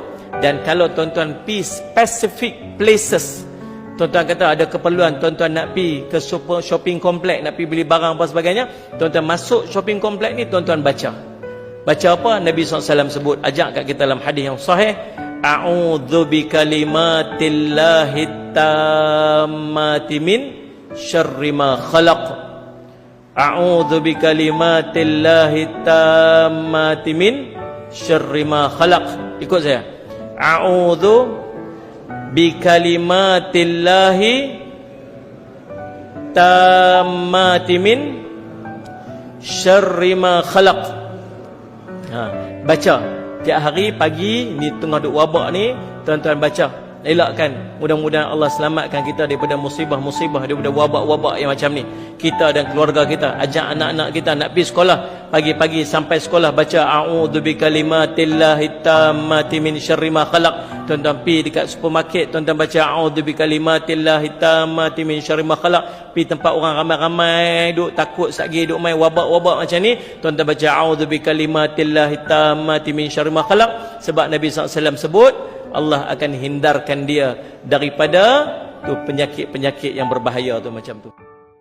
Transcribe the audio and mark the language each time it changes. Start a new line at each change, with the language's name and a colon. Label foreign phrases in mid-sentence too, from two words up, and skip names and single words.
Malay: Dan kalau tuan-tuan pergi
English: specific places,
Malay: tuan-tuan kata ada keperluan, tuan-tuan nak pergi ke
English: shopping complex,
Malay: nak pergi beli barang apa sebagainya, tuan-tuan masuk
English: shopping complex
Malay: ni, tuan-tuan baca. Baca apa? Nabi SAW sebut, ajak kat kita dalam hadis yang sahih,
Arabic: أعوذ بكلمات الله التامات من شر ما خلق. أعوذ بكلمات الله التامات من شر ما خلق.
Malay: Ikut saya.
Arabic: أعوذ بكلمات الله التامات من شر ما خلق.
Malay: Baca tiap hari pagi ni, tengah duk wabak ni, tuan-tuan baca, elakkan. Mudah-mudahan Allah selamatkan kita daripada musibah-musibah, daripada wabak-wabak yang macam ni. Kita dan keluarga kita, ajak anak-anak kita nak pergi sekolah, pagi-pagi sampai sekolah baca
Arabic: أعوذ بكلمات الله التامات من شر ما خلق.
Malay: Tuan-tuan pergi dekat supermarket, tuan-tuan baca
Arabic: أعوذ بكلمات الله التامات من شر ما خلق.
Malay: Pergi tempat orang ramai-ramai duk takut satgi duk main wabak-wabak macam ni, tuan-tuan baca
Arabic: أعوذ بكلمات الله التامات من شر ما خلق.
Malay: Sebab Nabi SAW sebut Allah akan hindarkan dia daripada tu penyakit-penyakit yang berbahaya tu macam tu.